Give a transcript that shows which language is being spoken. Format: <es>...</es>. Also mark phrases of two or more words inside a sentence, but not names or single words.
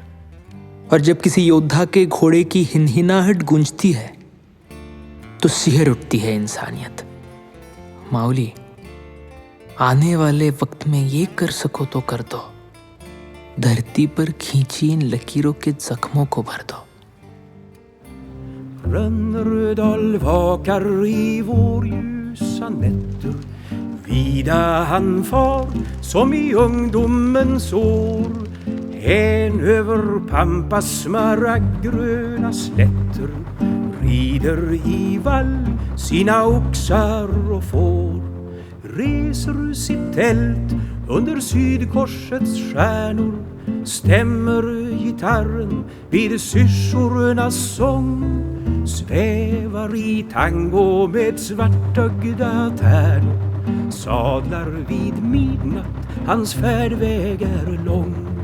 <hi>और जब किसी योद्धा के घोड़े की हिनहिनाहट गूंजती है तो सिहर उठती है इंसानियत। माउली, आने वाले वक्त में ये कर सको तो कर दो, धरती पर खींची इन लकीरों के जख्मों को भर दो।</hi> <sv>Rönnerödal vakar i vårljusa nätter, vida han far som i ungdomens år Hän över Pampas smaragdgröna slätter rider i vall sina oxar och får, reser sitt tält under sydkorsets stjärnor, stämmer gitarren vid syrsornas sång, svävar i tango med svartögda tärnor, sadlar vid midnatt, hans färdväg är lång.</sv>